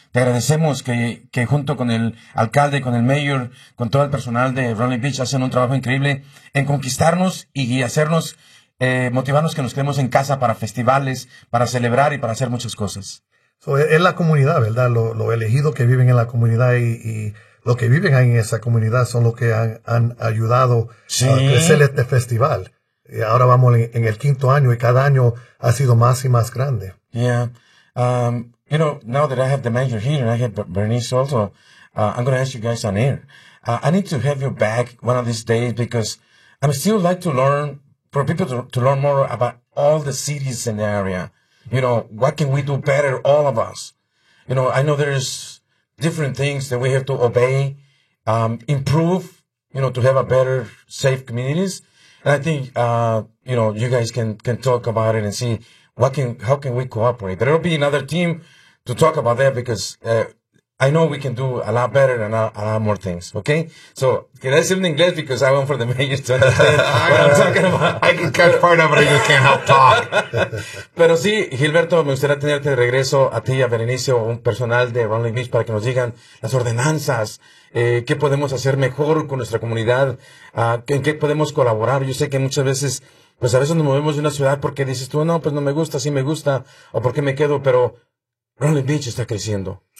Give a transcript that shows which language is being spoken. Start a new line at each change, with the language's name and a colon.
Spanish: Te agradecemos que junto con el alcalde, con el mayor, con todo el personal de Round Lake Beach, hacen un trabajo increíble en conquistarnos y hacernos, motivarnos que nos quedemos en casa para festivales, para celebrar y para hacer muchas cosas. So, es la comunidad, ¿verdad? Lo elegido que viven en la comunidad y lo que viven ahí en esa comunidad son los que han ayudado, sí, a crecer este festival. Ahora vamos en el quinto año, y cada año ha sido más y más grande.
English: Yeah. You know, now that I have the mayor here, and I have Bernice also, I'm going to ask you guys on air. I need to have you back one of these days, because I still like to learn, for people to learn more about all the cities in the area. You know, what can we do better, all of us? You know, I know there's different things that we have to obey, improve, you know, to have a better, safe communities. And I think, you know, you guys can talk about it and see how can we cooperate. But it'll be another team to talk about that, because I know we can do a lot better and a lot more things, okay? So, can I say it in English? Because I want for the mayor to understand what I'm talking about. I can catch part of it, I just can't help talk.
Spanish: Pero sí, Gilberto, me gustaría tenerte de regreso a ti, a Berenice, un personal de Round Lake Beach, para que nos digan las ordenanzas, qué podemos hacer mejor con nuestra comunidad, en qué podemos colaborar. Yo sé que muchas veces, pues a veces nos movemos de una ciudad porque dices tú, no, pues no me gusta, sí me gusta, o por qué me quedo, pero Round Lake Beach está creciendo.